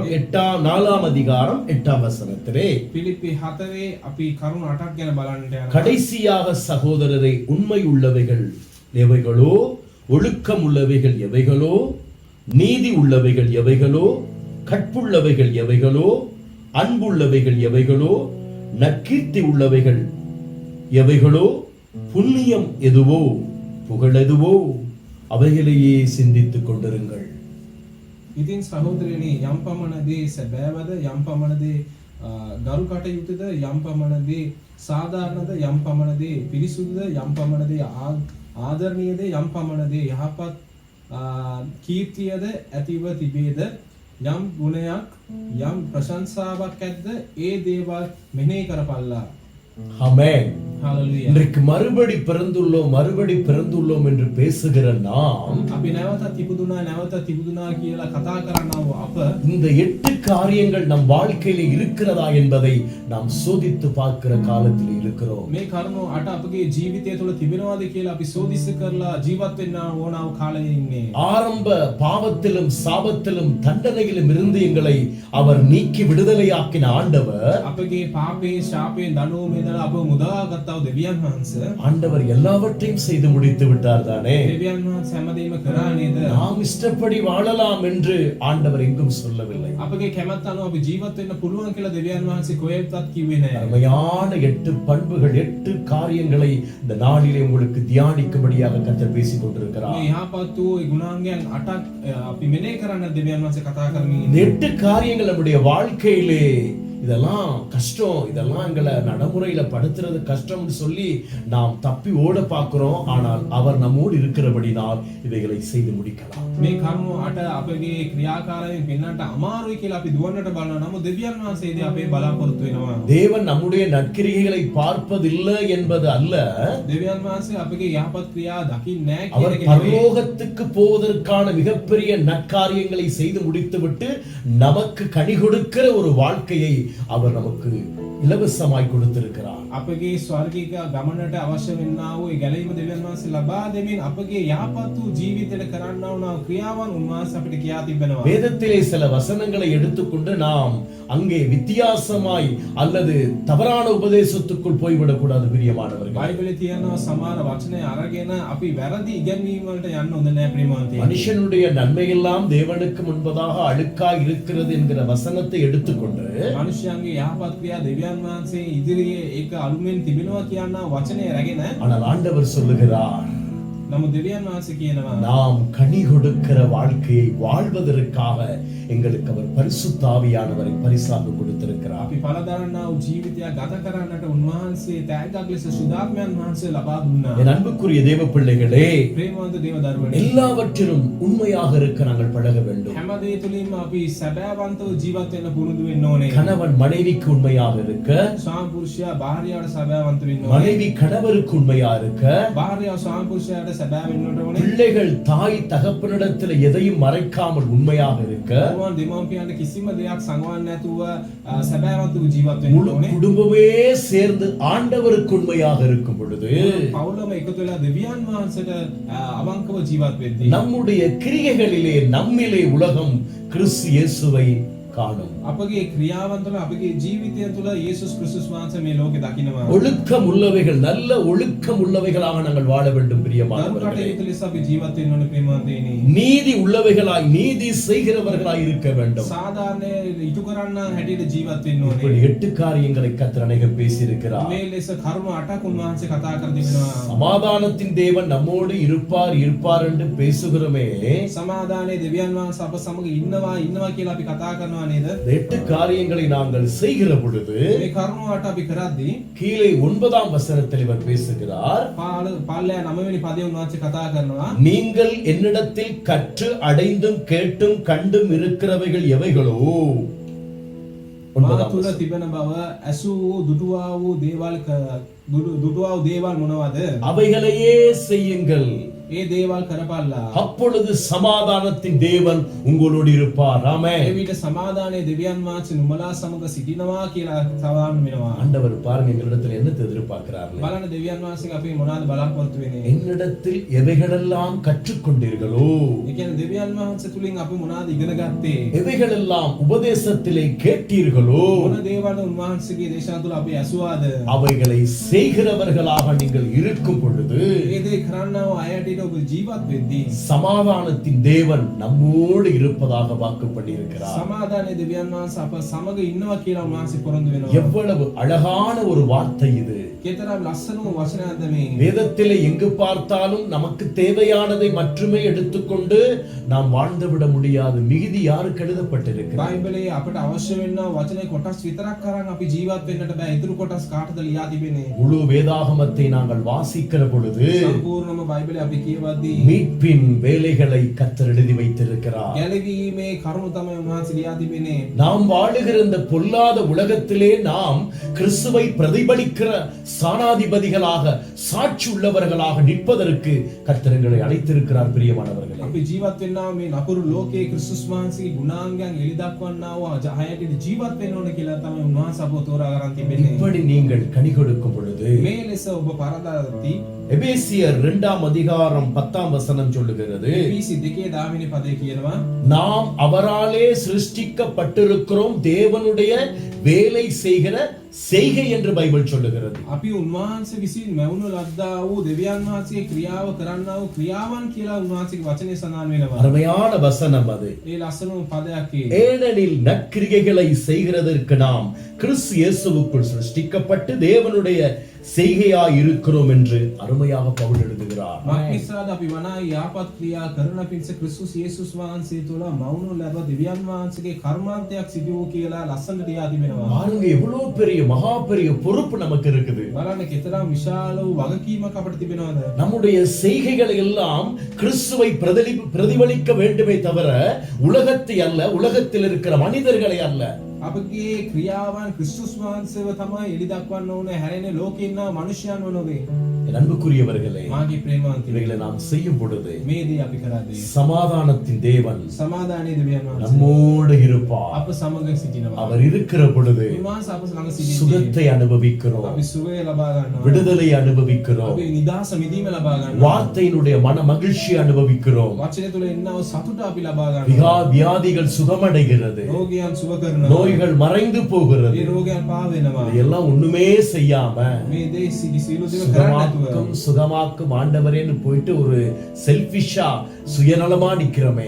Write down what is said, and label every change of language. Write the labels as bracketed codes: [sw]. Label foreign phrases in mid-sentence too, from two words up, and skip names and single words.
[ta] 4ஆம் அதிகாரம் 8ஆம் வசனத்திலே கடைசியாக சகோதரரை உண்மை உள்ளவைகள் எவைகளோ, ஒழுக்கம் உள்ளவைகள் எவைகளோ, நீதி உள்ளவைகள் எவைகளோ, கற்புள்ளவைகள் எவைகளோ, அன்புள்ளவைகள் எவைகளோ, நற்கீர்த்தி உள்ளவைகள் எவைகளோ, புண்ணியம் எதுவோ, புகழ் எதுவோ, அவைகளையே சிந்தித்துக் கொண்டிருங்கள். [si] ඉතින් සහෝදරයනි, යම් පමණදී සැබෑවද, යම් පමණදී ගරු කටයුතුද, යම් පමණදී සාධාරණද, යම් පමණදී පිරිසුදුද, යම් පමණදී ආදරණීයද, යම් පමණදී යහපත් කීර්තියද ඇතිව තිබේද යම් ගුණයක් යම් ප්‍රශංසාවක් ඇද්ද ඒ දේවල් මෙනෙහි කරපල්ලා. [ta] ஆமென். [si] හalleluya. [ta] இன்றைக்கு மறுபடி பிறந்துள்ளோம் என்று பேசுகிற நாம் [si] අපි නැවතත් ඉපදුනා කියලා කතා කරනව අප [ta] இந்த 8 காரியங்கள் நம் வாழ்க்கையில இருக்கிறதா என்பதை நாம் சோதித்து பார்க்கிற காலத்தில் இருக்கிறோம். [si] මේ කරුණු අට අපගේ ජීවිතය තුළ තිබෙනවාද කියලා අපි සෝදිස්ස කරලා ජීවත් වෙන්න ඕනව කාලේ ඉන්නේ. [ta] ஆரம்ப பாவத்திலும் சாபத்திலும் தண்டனையிலும் இருந்து எங்களை அவர் நீக்கி விடுதலையாக்கின ஆண்டவர் [si] අපගේ පාපේ ශාපේ දඬුවමේ ඉඳලා අපව මුදවාගත්තව දෙවියන් වහන්සේ [ta] ஆண்டவர் எல்லாவற்றையும் செய்து முடித்து விட்டார் தானே. [si] දෙවියන් වහන්සේ හැමදේම කරා නේද? [ta] நாம் இஷ்டப்படி வாழலாம் என்று ஆண்டவர் எங்கும் சொல்லவில்லை. [si] අපගේ කැමැත්ත අනුව අපි ජීවත් වෙන්න පුළුවන් කියලා දෙවියන් වහන්සේ කොහෙවත් කිව්වේ නැහැ. [ta] அருமையான 8 பண்புகள் 8 காரியங்களை இந்த நாளிலே உங்களுக்கு தியானிக்கும்படியாக கர்த்தர் பேசிக் கொண்டிருக்கிறார். [si] මේ යහපත් වූ ගුණාංගයන් 8ක් අපි මෙනෙහි කරන්න දෙවියන් වහන්සේ කතා කරමින් [ta] இந்த 8 காரியங்கள் நம்முடைய வாழ்க்கையிலே இதெல்லாம் கஷ்டம், இதெல்லாம் எங்களை நடைமுறையில படுத்துறது கஷ்டம்னு சொல்லி நாம் தப்பி ஓட பார்க்கிறோம். ஆனால் அவர் நம்மோடு இருக்கிறபடினால் இவைகளை செய்து முடிக்கலாம். [si] මේ කරුණු අට අපගේ ක්‍රියාකාරයෙන් පෙන්වන්නට අමාරුයි කියලා අපි දුවන්නට බලනවා. නමුත් දෙවියන් වහන්සේදී අපේ බලාපොරොත්තු වෙනවා. [ta] தேவன் நம்முடைய நற்கிரியைகளை பார்ப்பதில்லை என்பது அல்ல, [si] දෙවියන් වහන්සේ අපගේ යහපත් ක්‍රියා දකින්නේ නැහැ [ta] அவர் [si] කියන එක නෙවෙයි. [ta] பரலோகத்துக்கு போவதற்கான மிகப்பெரிய நற்காரியங்களை செய்து முடித்துவிட்டு நமக்கு கனி கொடுக்கிற ஒரு வாழ்க்கையை அவர் நமக்கு இலவசமாய் கொடுத்திருக்கிறார். [si] අපගේ ස්වර්ගික ගමනට අවශ්‍ය වෙන්නා වූ ඒ ගැලීම දෙවියන් වහන්සේ ලබා දෙමින් අපගේ යහපත් වූ ජීවිතයට කරන්නා වූ ක්‍රියාවන් උන්වහන්සේ අපිට කියා තිබෙනවා. [ta] வேதத்திலே சில வசனங்களை எடுத்துக்கொண்டு நாம் அங்கே வித்தியாசமாய் அல்லது தவறான உபதேசத்துக்குள் போய்விடக் கூடாது பிரியமானவர்கள். [si] බයිබලයේ තියෙනවා සමහර වචන අරගෙන අපි වැරදි ඉගැන්වීම් වලට යන්න හොඳ නැහැ ප්‍රේමවන්තයනි. [ta] மனுஷனுடைய நன்மையெல்லாம் தேவனுக்கு முன்பதாக அழுக்காய் இருக்கிறது என்கிற வசனத்தை எடுத்துக்கொண்டு [si] මනුෂ්‍යයන්ගේ යහපත් ක්‍රියා දෙවියන් වහන්සේ ඉදිරියේ ඒක අලුමෙන් තිබෙනවා කියන වචනය රැගෙන [ta] ஆனால் ஆண்டவர் சொல்லுகிறார், [si] නමුත් දෙවියන් වහන්සේ කියනවා [ta] நாம் கனி கொடுக்கிற வாழ்க்கையை வாழ்வதற்காக எங்களுக்கு அவர் பரிசுத்த ஆவியானவரை பரிசாக கொடுத்திருக்கிறார். [si] අපි පළදරනා වූ ජීවිතයක් ගත කරන්නට උන්වහන්සේ තෑග්ගක් ලෙස සුදාත්මයන් වහන්සේ ලබා දුන්නා. [ta] என் அன்புக்குரிய தேவ பிள்ளைகளே, [si] ප්‍රේමවන්ත දේව දරුවනි, [ta] எல்லாவற்றிலும் உண்மையாக இருக்க நாங்கள் பழக வேண்டும். [si] හැම දේ තුලින්ම අපි සැබෑවන්තව ජීවත් වෙන්න පුරුදු වෙන්න ඕනේ. [ta] கணவன் மனைவிக்கு உண்மையாக இருக்க, [si] ස්වාමි පුරුෂයා භාර්යාවට සැබෑවන්ත වෙන්න ඕනේ. [ta] மனைவி கணவருக்கு உண்மையா இருக்க, [si] භාර්යාව ස්වාමි පුරුෂයාට සැබෑ වෙන්නට ඕනේ. [ta] பிள்ளைகள் தாய் தகப்பனிடத்தில் எதையும் மறைக்காமல் உண்மையாக இருக்க, [si] දරුවන් දෙමව්පියන්ට කිසිම දෙයක් සංගවන්නේ නැතුව සැබෑවන්තව ජීවත් වෙන්න [ta] முழு [si] ඕනේ. [ta] குடும்பமே சேர்ந்து ஆண்டவருக்கு உண்மையாக இருக்கும் பொழுது [si] පවුලම එකතු වෙලා දෙවියන් වහන්සේට අවංකව ජීවත් වෙද්දී [ta] நம்முடைய கிரியைகளிலே நம்மிலே உலகம் கிறிஸ்து இயேசுவை காணும். [si] අපගේ ක්‍රියාවන් තුළ අපගේ ජීවිතය තුළ යේසුස් ක්‍රිස්තුස් වහන්සේ මේ ලෝකේ දකින්නවා. [ta] ஒழுக்கம் உள்ளவைகள், நல்ல ஒழுக்கம் உள்ளவைகளாக நாங்கள் வாழ வேண்டும் பிரியமானவர்களே. [si] කටයුතු ලෙස අපි ජීවත් වෙන්න ඕනේ ප්‍රේමවන්තයනි. [ta] நீதி உள்ளவைகளாய், நீதி செய்கிறவர்களாய் இருக்க வேண்டும். [si] සාධාරණ ඉටු කරන්න හැටියට ජීවත් වෙන්න [ta] இப்படி [si] ඕනේ. [ta] 8 காரியங்களை கர்த்தர் அநேகம் பேசியிருக்கிறார். [si] මේ ලෙස කරුණු 8ක් උන්වහන්සේ කතා කර තිබෙනවා. [ta] சமாதானத்தின் தேவன் நம்மோடு இருப்பார் என்று பேசுகிறோமே. [si] සමාදානයේ දෙවියන් වහන්සේ අප සමග ඉන්නවා කියලා අපි කතා කරනවා නේද? [ta] 8 காரியங்களை நாங்கள் செய்கிற பொழுது [si] මේ කරුණු 8 අපි කරද්දී [ta] கீழே 9ஆம் வசனத்தில் இவர் பேசுகிறார், [si] පාලය 9 වෙනි පදයේ උන්වහන්සේ කතා කරනවා. [ta] நீங்கள் என்னிடத்தில் கற்று அடைந்தும் கேட்டும் கண்டும் இருக்கிறவைகள் எவைகளோ. [si] මා තුළ තිබෙන බව ඇසූ දුටුවා වූ දේවල් මොනවද? [ta] அவைகளையே செய்யுங்கள், [si] ඒ දේවල් කරපල්ලා. [ta] அப்பொழுது சமாதானத்தின் தேவன் உங்களோடு இருப்பார். ஆமென். [si] ඒ විට සමාදානයේ දෙවියන් වහන්සේ නුඹලා සමග සිටිනවා කියලා සඳහන් වෙනවා. [ta] ஆண்டவர் பாருங்க எங்களிடத்தில் என்ன எதிர்பார்க்கிறார்கள். [si] බලන්න දෙවියන් වහන්සේ අපි මොනවද බලාපොරොත්තු වෙන්නේ? [ta] என்னிடத்தில் எவைகளெல்லாம் கற்றுக்கொண்டீர்களோ, [si] ඒ කියන්නේ දෙවියන් වහන්සේ තුලින් අපි මොනවද ඉගෙන ගත්තේ? [ta] எவைகளெல்லாம் உபதேசத்திலே கேட்டீர்களோ, [si] මොන දේවල් උන්වහන්සේගේ දේශනා තුල අපි ඇසුවාද? [ta] அவைகளை செய்கிறவர்களாக நீங்கள் இருக்கும் பொழுது [si] ඒ දේ කරන්නව අයට ඔබ ජීවත් වෙද්දී [ta] சமாதானத்தின் தேவன் நம்மோடு இருப்பதாக வாக்கு பண்ணியிருக்கிறார். [si] සමාදානයේ දෙවියන් වහන්සේ අප සමග ඉන්නවා කියලා උන්වහන්සේ පොරොන්දු වෙනවා. [ta] எவ்வளவு அழகான ஒரு வார்த்தை இது. [si] කෙතරම් ලස්සන වචනයක්ද මේ. [ta] வேதத்திலே எங்கு பார்த்தாலும் நமக்கு தேவையானதை மட்டுமே எடுத்துக்கொண்டு நாம் வாழ்ந்துவிட முடியாது. மிகுதி யாருக்கு எழுதப்பட்டிருக்கிறது? [si] බයිබලයේ අපට අවශ්‍ය වෙන වචනේ කොටස් විතරක් අරන් අපි ජීවත් වෙන්නට බෑ. ඉතුරු කොටස් කාටද ලියා තිබෙන්නේ? [ta] முழு வேதாகமத்தை நாங்கள் வாசிக்கிற பொழுது [si] සම්පූර්ණම බයිබලය අපි කියවද්දී [ta] மீட்பின் வேலைகளை கர்த்தர் எழுதி வைத்திருக்கிறார். [si] ගැලවීමේ කරුණු තමයි උන්වහන්සේ ලියා තිබෙන්නේ. [ta] நாம் வாழுகிற இந்த பொல்லாத உலகத்திலே நாம் கிறிஸ்துவை பிரதிபலிக்கிற ஸ்தானாதிபதிகளாக சாட்சி உள்ளவர்களாக நிற்பதற்கு கர்த்தர் எங்களை அழைத்திருக்கிறார். பிரியமானவர்களே, [si] අපි ජීවත් වෙන්නා මේ නපුරු ලෝකයේ ක්‍රිස්තුස් වහන්සේගේ ගුණාංගයන් එලි දක්වන්නා වූ ජහයට ජීවත් වෙන්න ඕන කියලා තමයි උන්වහන්සේ අපව තෝරාගෙන තිබෙන්නේ. [ta] இப்படி நீங்கள் கனி கொடுக்கும் பொழுது [si] මේ ලෙස ඔබ පරදාති [ta] எபேசியர் 2 அதிகாரம் 10 வசனம் சொல்லுகிறது, [si] PC 2:10 පදේ කියනවා [ta] நாம் அவராலே சிருஷ்டிக்கப்பட்டிருக்கிறோம், தேவனுடைய வேலை செய்கிற செய்கை என்று பைபிள் சொல்லுகிறது. [si] අපි උන්වහන්සේ විසින් මැවුණු ලද්දා වූ දෙවියන් වහන්සේගේ ක්‍රියාව කරන්නා වූ ක්‍රියාවන් කියලා උන්වහන්සේගේ වචනේ සඳහන් වෙනවා. [ta] அருமையான வசனம் அது. [si] ඒ ලස්සන පදයක් ඒ. [ta] ஏனெனில் நற்கிரியைகளை செய்கிறதற்கு நாம் கிறிஸ்து இயேசுவுக்குள் சிருஷ்டிக்கப்பட்டு தேவனுடைய செய்கையாய் இருக்கிறோம் என்று அருமையாக பவுல் எழுதுகிறார். [si] මක්නිසාද අපි වනායි යාපත් ක්‍රියා කරන පිණිස ක්‍රිස්තුස් යේසුස් වහන්සේ තුල මවුණු ලැබ දෙවියන් වහන්සේගේ කර්මාන්තයක් සිදු වූ කියලා ලස්සනට ලියා තිබෙනවා. [ta] பாருங்க, எவ்வளவு பெரிய மகா பெரிய பொறுப்பு நமக்கு இருக்குது. [si] බලන්න කෙතරම් විශාල වූ වගකීමක් අපිට තිබෙනවද? [ta] நம்முடைய செய்கைகளை எல்லாம் கிறிஸ்துவை பிரதிபலிக்க வேண்டுமே தவிர உலகத்தை அல்ல, உலகத்தில் இருக்கிற மனிதர்களை அல்ல. [si] අපගේ ක්‍රියාවන් ක්‍රිස්තුස් වහන්සේව තමයි එලි දක්වන්න ඕනේ, හැරෙන්නේ ලෝකේ ඉන්න මනුෂ්‍යයන්ව නෙවෙයි. [ta] என் அன்புக்குரியவர்களே, [si] මාගේ ප්‍රේමවන්තයෝ, [ta] இவைகளை நாம் செய்யும் பொழுது [si] මේ දේ අපි කරද්දී [ta] சமாதானத்தின் தேவன் [si] සමාදානයේ දෙවියන් වහන්සේ [ta] நம்மோடு இருப்பார். [si] අප සමග සිටිනවා. [ta] அவர் இருக்கிற பொழுது [si] උන්වහන්සේ අප ළඟ සිටින්නේ. [ta] சுகத்தை அனுபவிக்கிறோம், [si] අපි සුවය ලබා ගන්නවා. [ta] விடுதலை அனுபவிக்கிறோம், [si] අපි නිදහස මිදීම ලබා ගන්නවා. [ta] வார்த்தையினுடைய மன மகிழ்ச்சி அனுபவிக்கிறோம், [si] වචනය තුල එන්නා වූ සතුට අපි ලබා ගන්නවා. [ta] வியாதிகள் சுகமடைகிறது, [si] රෝගයන් සුව කරනවා. [ta] நோய்கள் மறைந்து போகிறது. [si] මේ රෝගයන් පහ වෙනවා. [ta] இதெல்லாம் ஒண்ணுமே செய்யாம [si] මේ දේ සියලු දේව කරන්නේ නැතුව [ta] சுகமாக்கும் ஆண்டவரேன்னு போயிட்டு ஒரு செல்ஃபிஷா சுயநலமா நிக்கிறோமே.